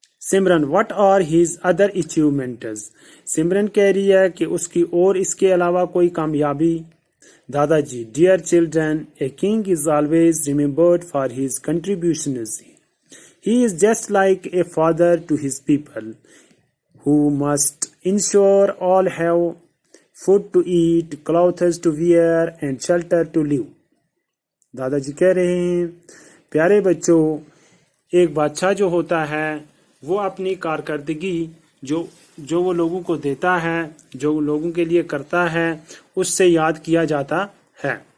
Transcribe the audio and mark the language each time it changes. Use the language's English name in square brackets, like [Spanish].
[Urdu] Simran [English] what are his other achievements؟ [Urdu] سمرن کہہ رہی ہے کہ اس کی اور اس کے علاوہ کوئی کامیابی۔ دادا جی [English] Dear children, a king is always remembered for his contributions. He is just like a father to his people, who must ensure all have food to eat, clothes to wear, and shelter to live. [Urdu] دادا جی کہہ رہے ہیں، پیارے بچوں، ایک بادشاہ جو ہوتا ہے وہ اپنی کارکردگی جو وہ لوگوں کو دیتا ہے، جو لوگوں کے لیے کرتا ہے، اس سے یاد کیا جاتا ہے۔